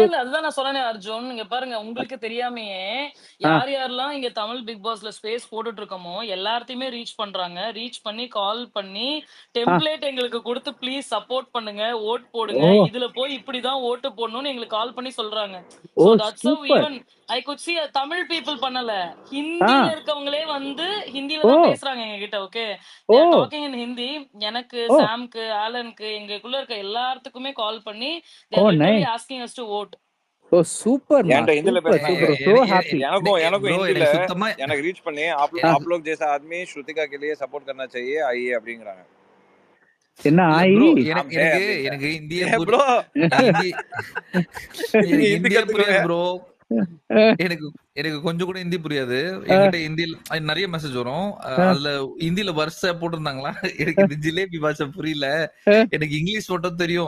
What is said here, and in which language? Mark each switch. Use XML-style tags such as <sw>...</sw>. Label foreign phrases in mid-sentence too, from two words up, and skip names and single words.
<ta>இல்ல. அதுதான் நான் சொன்னேனே அர்ஜுன். இங்க பாருங்க உங்களுக்கு தெரியாமயே ஆ, யாரெல்லாம் இங்க தமிழ் பிக் பாஸ்ல ஸ்பேஸ் போட்டுட்டு இருக்கோமோ, எல்லாத்தையுமே ரீச் பண்றாங்க. ரீச் பண்ணி, கால் பண்ணி, ஆ. டெம்ப்ளேட் எங்களுக்கு குடுத்து</ta> <en>please support</en> <ta>பண்ணுங்க, வோட் போடுங்க. ஓ இதுல போய் இப்படிதான் ஓட்டு போடணும்னு எங்களுக்கு கால் பண்ணி சொல்றாங்க. ஓ</ta> <en>so that's how</en> <ta>சூப்பர்.</ta> <en>even I could see Tamil people பண்ணல. ஆ</en> <ta>ஹிந்தில இருக்கவங்களே வந்து ஹிந்தில ஓ தான் பேசுறாங்க எங்ககிட்ட. ஓகே. ஓ</ta> <en>they are talking in Hindi. எனக்கு, ஓ</en> <ta>சாம்க்கு, ஆலனுக்கு எங்களுக்குள்ள இருக்க எல்லாத்துக்குமே கால் பண்ணி they ஓ</ta> <en>are நை literally asking us to vote.</en> <ta>ஓ சூப்பர்மா என்கிட்ட ஹிந்தில சூப்பர் பேசினாங்க. சூப்பர்</ta> <en>so happy.</en> <ta>எனக்கும் ப்ரோ हिंदी எனக்கு சுத்தமா எனக்கு ரீச் பண்ணி</ta> <hi>आप लोग जैसा आदमी श्रुतिका के लिए सपोर्ट करना चाहिए आइए</hi> <ta>அப்படிங்கறாங்க. என்ன இல்ல ஆயி ப்ரோ</ta> <hi>हम है</hi> <ta>எனக்கு அப்படின்ட்டேன். எனக்கு ஹிந்தியே ப்ரோ ஹிந்தி நீங்க எனக்கு ஹிந்தி ஹிந்தியே கத்துக்கோங்க. புரியாது ப்ரோ. எனக்கு எனக்கு கொஞ்சம் கூட ஹிந்தி புரியாது. ஆ, என்கிட்ட ஹிந்தில நிறைய மெசேஜ் வரும். ஆ, அதுல ஹிந்தில வரிசை போட்டிருந்தாங்களா, எனக்கு இந்த ஜிலேபி பாஷை புரியல. ஆ, எனக்கு இங்கிலீஷ் மட்டும் தெரியும்,</ta>